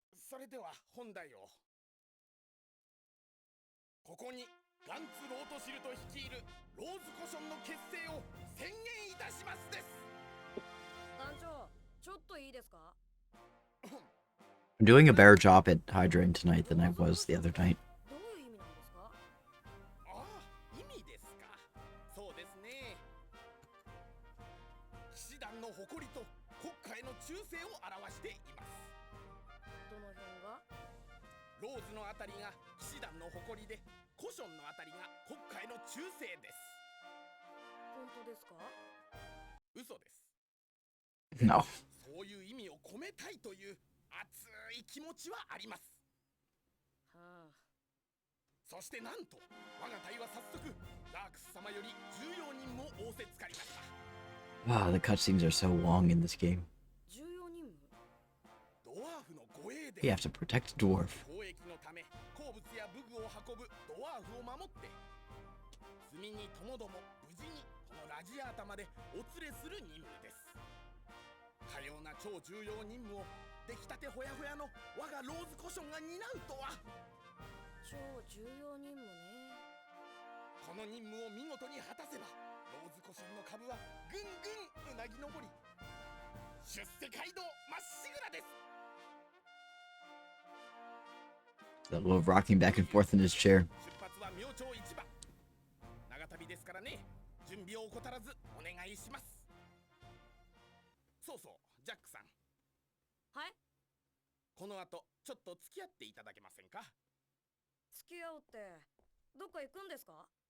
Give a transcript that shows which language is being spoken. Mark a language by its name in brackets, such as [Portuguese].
[Japanese] それでは本題を。ここにガンツ・ロートシルト率いるローズコションの結成を宣言いたしますです。団長、ちょっといいですか？ [English] I'm doing a better job at hydrating tonight than I was the other night. [Japanese] どういう意味なんですか？ああ、意味ですか。そうですね。騎士団の誇りと国家への忠誠を表しています。どの辺が？ローズのあたりが騎士団の誇りで、コションのあたりが国家への忠誠です。本当ですか？嘘です。 [English] No. [Japanese] そういう意味を込めたいという熱い気持ちはあります。はあ。そしてなんと我が隊は早速ラークス様より重要任務を仰せつかりました。 [English] Wow, the cutscenes are so long in this game. [Japanese] 重要任務？ドワーフの護衛で [English] You have to protect a dwarf. [Japanese] 交易のため鉱物や武具を運ぶドワーフを守って、罪にともども無事にこのラジアータまでお連れする任務です。かような超重要任務を出来たてほやほやの我がローズコションが担うとは。超重要任務ね。この任務を見事に果たせば、ローズコションの株はぐんぐんうなぎ登り、出世街道まっしぐらです。 [English] A little rocking back and forth in his chair. [Japanese] 出発は明朝市場。長旅ですからね、準備を怠らずお願いします。そうそう、ジャックさん。はい。この後ちょっと付き合っていただけませんか？付き合うってどっか行くんですか？